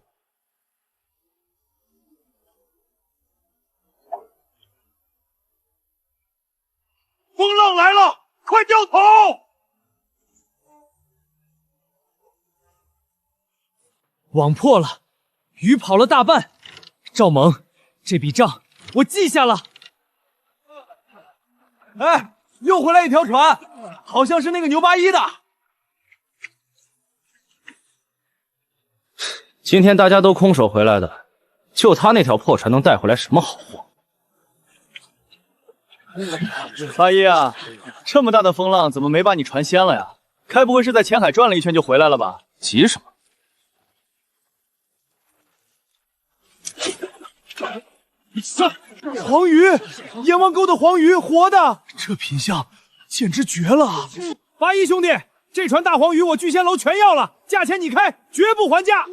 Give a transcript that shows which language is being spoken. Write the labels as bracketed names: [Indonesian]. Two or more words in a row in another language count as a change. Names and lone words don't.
[Chinese] 風浪來了，快掉頭！網破了，魚跑了大半。趙猛，這筆賬我記下了。哎，又回來一條船，好像是那個牛八一的。今天大家都空手回來的，就他那條破船能帶回來什麼好貨？八一啊，這麼大的風浪，怎麼沒把你船掀了呀？該不會是在前海轉了一圈就回來了吧？急什麼？黃魚，閻王溝的黃魚，活的！這品相簡直絕了！八一兄弟，這船大黃魚我聚仙樓全要了，價錢你開，絕不還價。